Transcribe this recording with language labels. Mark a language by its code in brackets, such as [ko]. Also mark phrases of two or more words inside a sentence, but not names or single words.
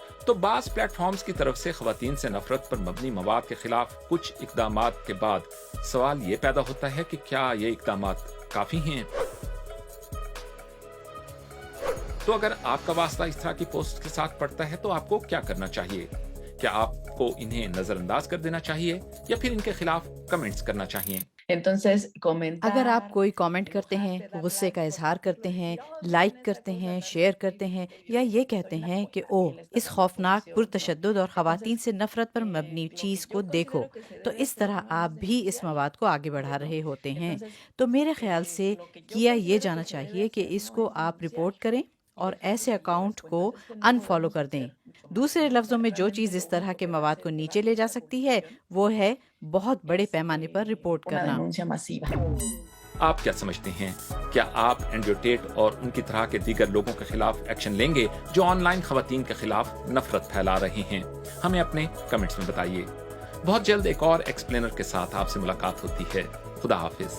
[ur] تو بعض پلیٹ فارمز کی طرف سے خواتین سے نفرت پر مبنی مواد کے خلاف کچھ اقدامات کے بعد سوال یہ پیدا ہوتا ہے کہ کیا یہ اقدامات کافی ہیں? تو اگر آپ کا واسطہ اس طرح کی پوسٹ کے ساتھ پڑتا ہے تو آپ کو کیا کرنا چاہیے? کیا آپ کو انہیں نظرانداز کر دینا چاہیے یا پھر ان کے خلاف کمنٹس کرنا چاہیے? [es] Entonces, comentar. [ur] اگر آپ کوئی کمنٹ کرتے ہیں، غصے کا اظہار کرتے ہیں، لائک کرتے ہیں، شیئر کرتے ہیں یا یہ کہتے ہیں کہ اوہ، اس خوفناک، پرتشدد اور خواتین سے نفرت پر مبنی چیز کو دیکھو، تو اس طرح آپ بھی اس مواد کو آگے بڑھا رہے ہوتے ہیں. تو میرے خیال سے کیا یہ جانا چاہیے کہ اس کو آپ رپورٹ کریں اور ایسے اکاؤنٹ کو ان فالو کر دیں. دوسرے لفظوں میں جو چیز اس طرح کے مواد کو نیچے لے جا سکتی ہے وہ ہے بہت بڑے پیمانے پر رپورٹ [es] Una [ur] करना। [es] denuncia masiva. [ur] آپ کیا سمجھتے ہیں? کیا آپ اینڈریو ٹیٹ اور ان کی طرح کے دیگر لوگوں کے خلاف ایکشن لیں گے جو آن لائن خواتین کے خلاف نفرت پھیلا رہے ہیں? ہمیں اپنے کمنٹس میں بتائیے۔ بہت جلد ایک اور ایکسپلینر کے ساتھ آپ سے ملاقات ہوتی ہے.